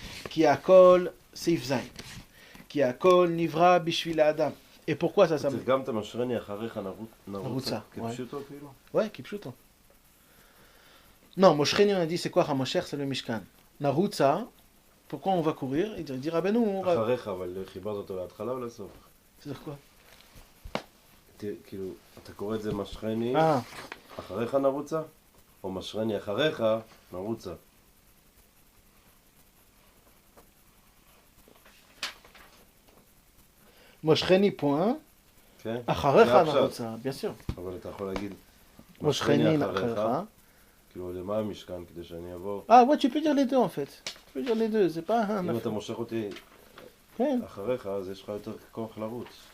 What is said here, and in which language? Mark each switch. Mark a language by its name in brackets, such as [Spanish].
[Hebrew] Ki akol seif zayn. Ki akol nivra bishvil adam. [French] Et pourquoi ça C'est comme ta [Hebrew] moshcheni acharecha narutza. [French] Ouais, kipshuto. Non, moshcheni on a dit c'est quoi hamosher, c'est le mishkan. Narutza, pourquoi on va courir? Il dit Rabbeinu. [Hebrew] Acharecha, אבל חיברת אותו להתחלה או לסוף? [French] C'est-à-dire quoi? [Hebrew] כאילו, אתה קורא את זה משכני, אחריך נרוצה? או משכני אחריך נרוצה? moshcheni point. אחריך נרוצה, [French] bien sûr. [Hebrew] אבל אתה יכול להגיד moshcheni אחריך. כאילו, למה המשכן כדי שאני אבוא? [French] Ouais, tu peux dire les deux en fait. Tu peux dire les deux, c'est pas un... [Hebrew] אם אתה מושך אותי אחריך, אז יש לך יותר כוח לרוץ.